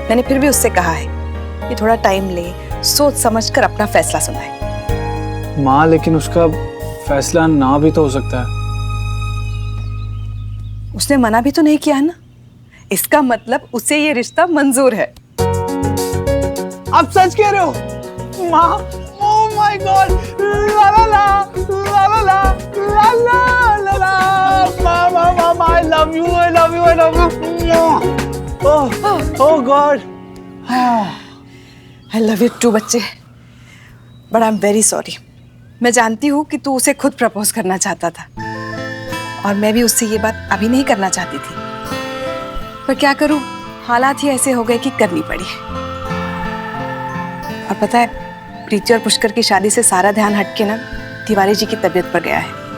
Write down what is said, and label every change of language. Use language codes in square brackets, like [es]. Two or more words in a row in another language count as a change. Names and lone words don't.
[hi] मैंने फिर भी उससे कहा है कि थोड़ा टाइम ले, सोच समझकर अपना फैसला सुनाए। माँ, लेकिन उसका फैसला ना भी तो हो सकता है। उसने मना भी तो नहीं किया है ना, इसका मतलब उसे ये रिश्ता मंजूर है। आप सच कह रहे हो माँ? [en] Oh my God, ला ला ला ला ला ला ला ला ला ला, माँ माँ माँ, I love you, I love you, I love you। Oh God, I love you too बच्चे, but I'm very sorry। [hi] मैं जानती हूँ कि तू उसे खुद प्रपोज करना चाहता था और मैं भी उससे ये बात अभी नहीं करना चाहती थी, पर क्या करूँ, हालात ही ऐसे हो गए कि करनी पड़ी। और पता है, प्रीति और पुष्कर की शादी से सारा ध्यान हटके ना तिवारी जी की तबीयत पर गया है।